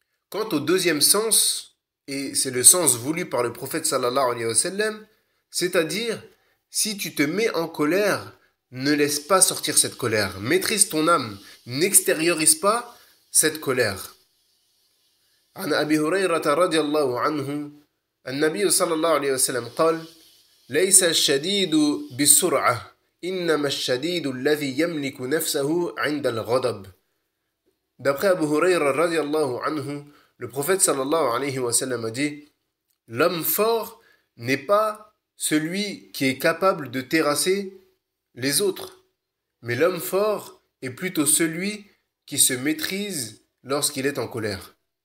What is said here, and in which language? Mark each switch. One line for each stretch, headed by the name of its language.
French: Quant au deuxième sens, et c'est le sens voulu par le prophète sallallahu alayhi wa sallam, c'est-à-dire, si tu te mets en colère, ne laisse pas sortir cette colère. Maîtrise ton âme. N'extériorise pas cette colère.
Arabic: عن أبي هريرة رضي الله عنه النبي صلى الله عليه وسلم قال: ليس الشديد بالسرعة إنما الشديد الذي يملك نفسه عند الغضب.
French: D'après Abu Hurayra radiallahu anhu, le prophète sallallahu alayhi wa sallam a dit: l'homme fort n'est pas celui qui est capable de terrasser les autres, mais l'homme fort est plutôt celui qui se maîtrise lorsqu'il est en colère.